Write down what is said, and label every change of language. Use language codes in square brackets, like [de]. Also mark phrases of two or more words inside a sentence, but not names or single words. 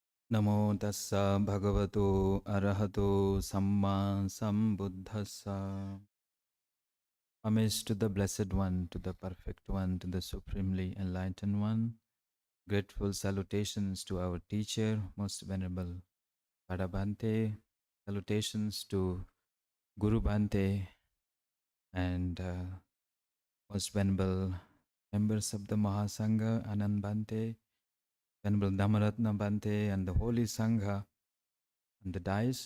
[pi] Namo tassa bhagavato arahato samma sambuddhassa. [en] Homage to the Blessed One, to the Perfect One, to the Supremely Enlightened One. Grateful salutations to our teacher, Most Venerable Padabhante. Salutations to Guru Bhante and Most Venerable members of the Mahasangha, Anand Bhante, Venerable Dhammaratna Bhante, and the Holy Sangha on the dais.